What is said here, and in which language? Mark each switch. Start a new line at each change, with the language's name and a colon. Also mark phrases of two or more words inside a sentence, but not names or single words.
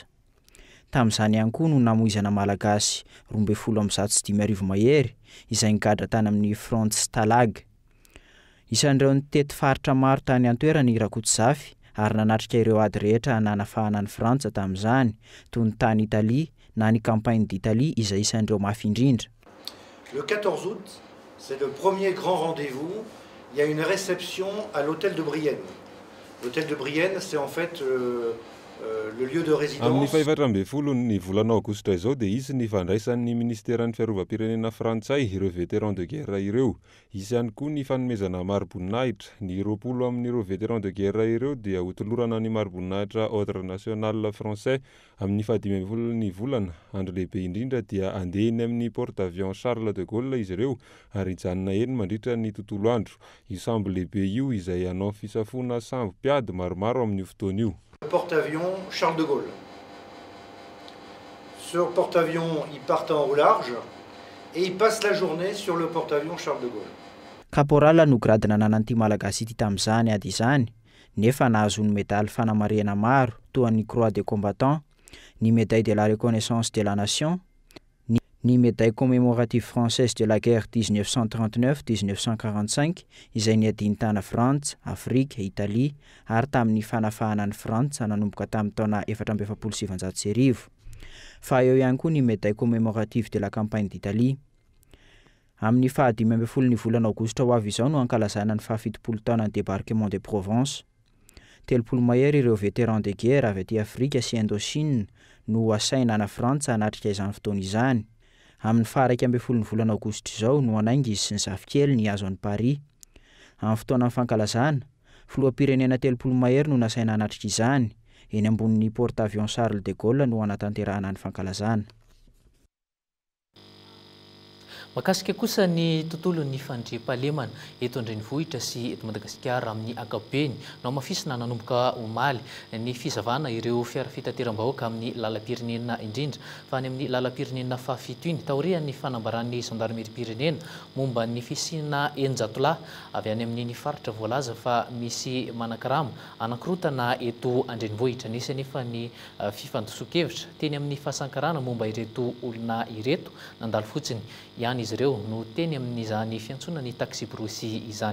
Malagasy: Tamin'izany ihany koa no namoizana malagasy 275 mahery izay nigadra tany amin'ny Front Stalag. Isan'ireo nitety faritra maro tany an-toerana i Rakotomanga ary nanatrika ireo ady rehetra nanafahana ny Frantsa tamin'izany toy ny tany Italia na ny
French: campagne d'Italie
Malagasy: izay isan'ireo mafy indrindra.
French: Le 14 août, c'est le premier grand rendez-vous. Il y a une réception à l'hôtel de Brienne. L'hôtel de Brienne, c'est en fait le lieu de résidence.
Malagasy: Amin'ny fahaefatra ny volana aogositra izao dia izy ny fandraisan'ny ministeran'ny fiarovam-pirenena frantsay ireo
French: vétéran de guerre
Malagasy: ireo. Isy ihany koa ny fanomezana mari-boninahitra. Ny 20 amin'ireo
French: vétéran de guerre
Malagasy: ireo dia hotolorana ny mari-boninahitra ordre national français amin'ny 15 ny volana. Andro lehibe indrindra dia andehany amin'ny porte-avions Charles de Gaulle izy ireo ary hijanona eny mandritra ny tontolo andro. Io sambo lehibe io izay hanao fisafona sambo mpiady maromaro amin'io fotoana io.
French: Le porte-avions Charles de Gaulle. Sur le porte-avions, ils partent en roulage et ils passent la journée sur le porte-avions Charles de Gaulle.
Malagasy: Caporal no gradina nananty malagasy ity tamin'izany ady izany, nefa nahazo ny médaille fanamarihana maro toa ny Croix des combattants, ny médaille de la reconnaissance de la nation, ny médaille commémorative française de la guerre 1939-1945 izay niadiny tany Frantsa, Afrika, Italia ary tamin'ny fanafahana ny Frantsa nanomboka tamin'ny taona 1770. Fa eo ihany koa ny médaille commémorative de la campagne d'Italie. Amin'ny 15 ny volana aogositra ho avy izao no ankalazana ny 70 taona ny débarquement de Provence. 30 mahery ireo
French: vétéran de guerre
Malagasy: avy aty Afrika sy Indochine no asaina ana Frantsa hanatrika izany fotoana izany. Amin'ny 11 ny volana aogositra izao no anainga izy sy ny zafikely ny azo an'i Paris. Amin'ny fotoana fankalazana, filoham-pirenena 30 mahery no nasaina hanatrika izany, eny ambonin'ny porte-avions Charles de Gaulle no anatanterahana ny fankalazana. Makasika kosa ny tontolon'ny fandriam-pahalemana eto an-drenivohitra sy eto Madagasikara amin'ny ankapobeny no mafisina nanomboka omaly ny fizavana ireo fiara fitateram-bahoaka amin'ny lalam-pirenena indrindra fa ny amin'ny lalam-pirenena fahafito iny taorian'ny fanambaran'ny gendarmerie-pirenena momba ny fisina enjatolahy avy any amin'ny faritra voalaza fa misy manakarama anankirotana eto an-drenivohitra nisy anefa ny fifantosoan-kevitra teny amin'ny fahasankarana momba ireto olona ireto nandalo fotsiny ihany izy ireo no teny amin'izany fiantsonany taxi brosy izany.